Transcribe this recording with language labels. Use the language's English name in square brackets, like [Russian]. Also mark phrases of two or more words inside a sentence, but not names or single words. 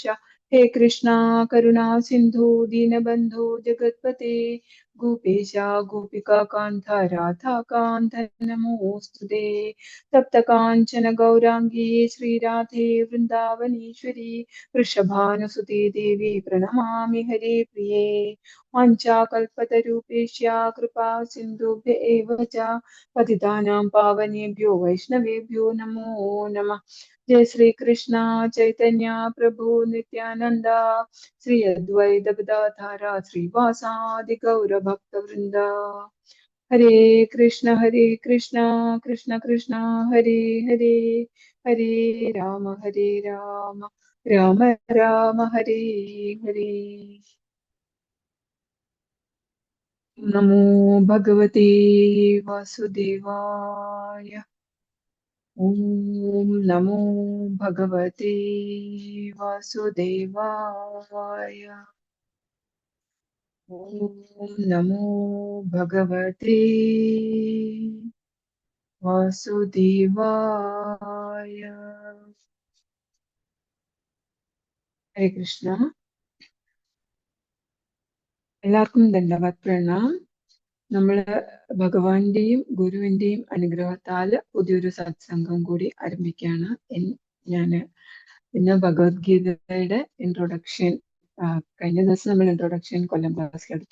[Sanskrit] ഹേ കൃഷ്ണ കരുണാ സിന്ധു ദീനബന്ധു ജഗത്പതേ ഗോപേശ ഗോപികാകാന്ത രാധാകാന്ത നമോസ്തുതേ. തപ്തകാഞ്ചന ഗൗരാംഗീ ശ്രീരാധേ വൃന്ദാവനീശ്വരി വൃഷഭാനുസുതേ ദേവി പ്രണമാമി ഹരേ പ്രിയേ. വാഞ്ചാകൽപതരൂപേഷ്യ കൃപാ സിന്ധുഭ്യ ഏവ ച പതിതാനാം പാവനേഭ്യോ വൈഷ്ണവേഭ്യോ നമോ നമഃ. जय श्री कृष्ण चैतन्य प्रभु नित्यानंद श्री अद्वैत गदाधर श्रीवासादि गौर भक्त वृंद. हरे कृष्ण कृष्ण कृष्ण हरे हरे हरे राम राम राम हरे हरे. नमो भगवते वासुदेवाय. ओम नमो भगवते वासुदेवाय. ओम नमो भगवते वासुदेवाय. हरे कृष्ण. [Malayalam] എല്ലാവർക്കും [Hindi] धन्यवाद प्रणाम. [Malayalam] നമ്മള് ഭഗവാന്റെയും ഗുരുവിന്റെയും അനുഗ്രഹത്താൽ പുതിയൊരു സത്സംഗം കൂടി ആരംഭിക്കുകയാണ്. ഞാന് ഇന്ന് ഭഗവത്ഗീതയുടെ ഇൻട്രൊഡക്ഷൻ, കഴിഞ്ഞ ദിവസം നമ്മൾ ഇൻട്രൊഡക്ഷൻ കൊല്ലം ക്ലാസ്സിൽ എടുത്തു.